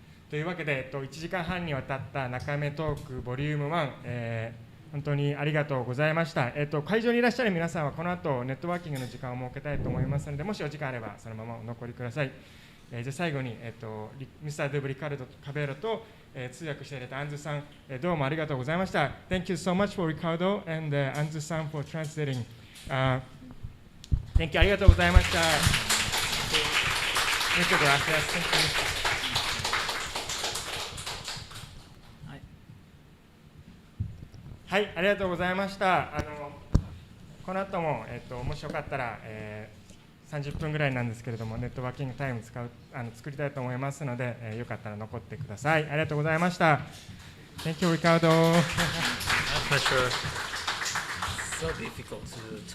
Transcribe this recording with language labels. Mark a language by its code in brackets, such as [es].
[ja] というわけで、1時間半にわたった中目トークボリューム1、本当にありがとうございました。会場にいらっしゃる皆さんはこの後ネットワーキングの時間を設けたいと思いますので、もしお時間あればそのままお残りください。じゃあ最後に、Mr.doob リカルド・カベロと、通訳していただいたアンズさん、どうもありがとうございました。 [en] Thank you so much for Ricardo and Anzu さん for translating. Thank you [ja] ありがとうございました。 [es] Muchas gracias. [en] Thank you. [ja] はい、ありがとうございました。この後も、もしよかったら、30分ぐらいなんですけれども、ネットワーキングタイム作りたいと思いますので、よかったら残ってください。ありがとうございました。 [en] Thank you, Ricardo. My pleasure. So difficult to talk.